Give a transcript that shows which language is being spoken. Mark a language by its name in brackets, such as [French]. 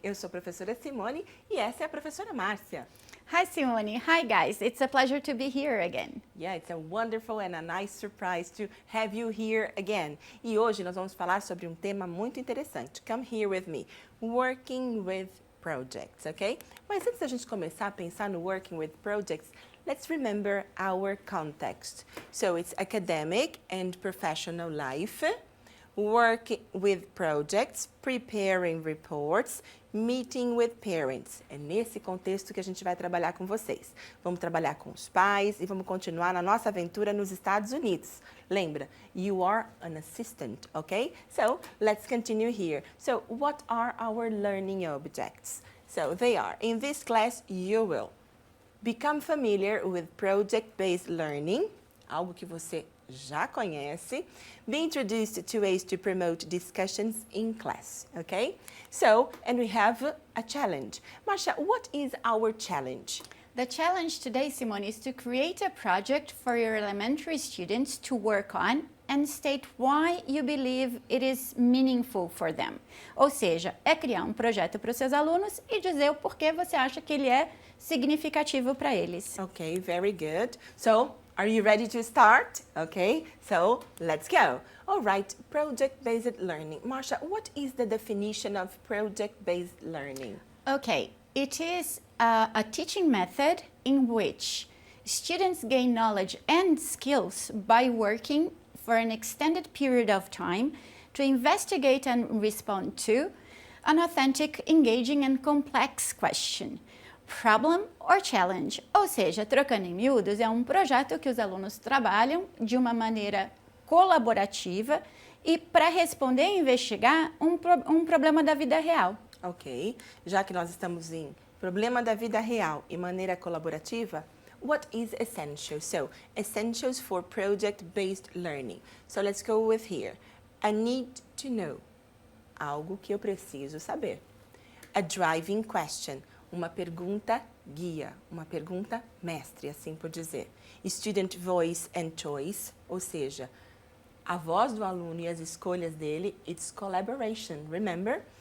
[Portuguese] Eu sou a professora Simone e essa é a professora Márcia. [English] Hi Simone, hi guys, it's a pleasure to be here again. Yeah, it's a wonderful and a nice surprise to have you here again. [Portuguese] E hoje nós vamos falar sobre um tema muito interessante. [English] Come here with me. Working with projects, ok? [Portuguese] Mas antes da gente começar a pensar no [English] working with projects, let's remember our context. So it's academic and professional life, working with projects, preparing reports, meeting with parents. [Portuguese] É nesse contexto que a gente vai trabalhar com vocês. Vamos trabalhar com os pais e vamos continuar na nossa aventura nos Estados Unidos. Lembra, [English] you are an assistant, okay? So, let's continue here. So, what are our learning objects? So, they are, in this class, you will become familiar with project-based learning, [Portuguese] algo que você já conhece. [English] Be introduced to ways to promote discussions in class, okay? So, and we have a challenge. Marcia, what is our challenge? The challenge today, Simone, is to create a project for your elementary students to work on and state why you believe it is meaningful for them. [Portuguese] Ou seja, é criar um projeto para os seus alunos e dizer o porquê você acha que ele é significativo para eles. [English] Okay, very good. So, are you ready to start? Okay, so let's go. All right, project-based learning. Marcia, what is the definition of project-based learning? Okay, it is a teaching method in which students gain knowledge and skills by working for an extended period of time to investigate and respond to an authentic, engaging and complex question, problem or challenge. [Portuguese] Ou seja, trocando em miúdos, é um projeto que os alunos trabalham de uma maneira colaborativa e para responder e investigar um problema da vida real. Ok, já que nós estamos em problema da vida real e maneira colaborativa, [English] what is essential? So, essentials for project-based learning. So, let's go with here. A need to know, [Portuguese] algo que eu preciso saber. [English] A driving question, [Portuguese] uma pergunta guia, uma pergunta mestre, assim por dizer. [English] Student voice and choice, [Portuguese] ou seja, a voz do aluno e as escolhas dele, [English] it's collaboration, remember?